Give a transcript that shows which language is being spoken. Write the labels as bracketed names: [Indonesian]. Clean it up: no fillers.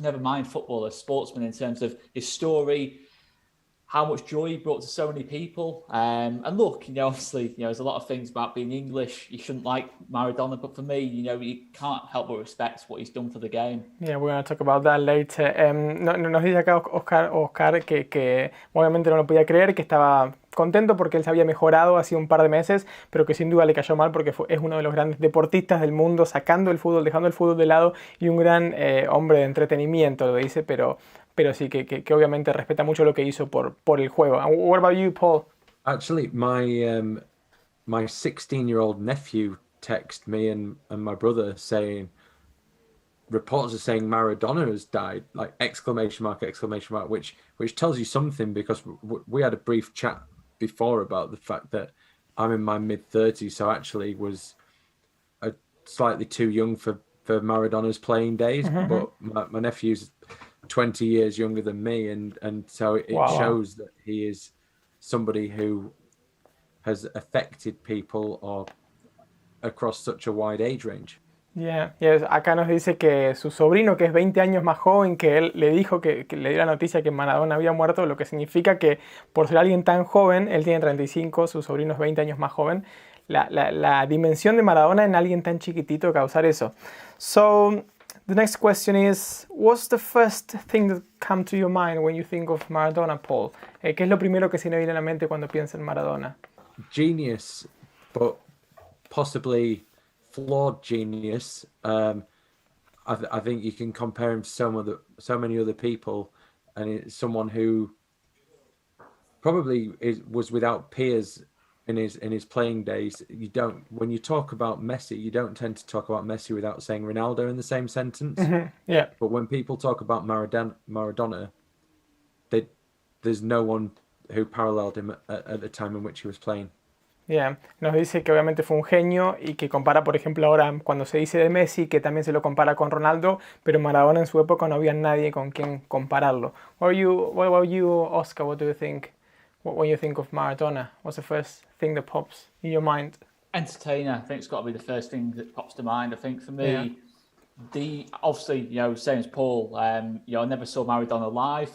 [English] Never mind footballer, sportsman, in terms of his story, how much joy he brought to so many people. And look, obviously, there's a lot of things about being English. You shouldn't like Maradona, but for me, you can't help but respect what he's done for the game. Yeah, we're going to talk about that later. [Spanish] Nos dice acá Oscar que obviamente no lo podía creer, que estaba contento porque él se había mejorado hace un par de meses, pero que sin duda le cayó mal porque es uno de los grandes deportistas del mundo, sacando el fútbol, dejando el fútbol de lado, y un gran hombre de entretenimiento, lo dice, pero sí, que obviamente respeta mucho lo que hizo por el juego. [English] What about you, Paul? Actually, my 16-year-old nephew texted me and my brother saying, reports are saying Maradona has died, like exclamation mark, which tells you something, because we had a brief chat before about the fact that I'm in my mid-30s, so actually was slightly too young for Maradona's playing days, but my nephew's 20 years younger than me, and so it shows that he is somebody who has affected people or across such a wide age range. [Spanish] Acá nos dice que su sobrino, que es 20 años más joven que él, le dijo que le dio la noticia que Maradona había muerto, lo que significa que por ser alguien tan joven, él tiene 35, su sobrino es 20 años más joven, la dimensión de Maradona en alguien tan chiquitito causar eso. [English] So, the next question is, what's the first thing that comes to your mind when you think of Maradona, Paul? [Spanish] ¿Qué es lo primero que se le viene a la mente cuando piensa en Maradona? [English] Genius, but possibly flawed genius. I think you can compare him to so many other people, and it's someone who probably was without peers in his playing days. When you talk about Messi, you don't tend to talk about Messi without saying Ronaldo in the same sentence. But when people talk about Maradona, there's no one who paralleled him at the time in which he was playing. [Spanish] Nos dice que obviamente fue un genio y que compara, por ejemplo, ahora cuando se dice de Messi, que también se lo compara con Ronaldo, pero Maradona en su época no había nadie con quien compararlo. [English] What about you, Oscar? What do you think? When you think of Maradona, what's the first thing that pops in your mind? Entertainer, I think it's got to be the first thing that pops to mind. I think for me, obviously, same as Paul, I never saw Maradona live.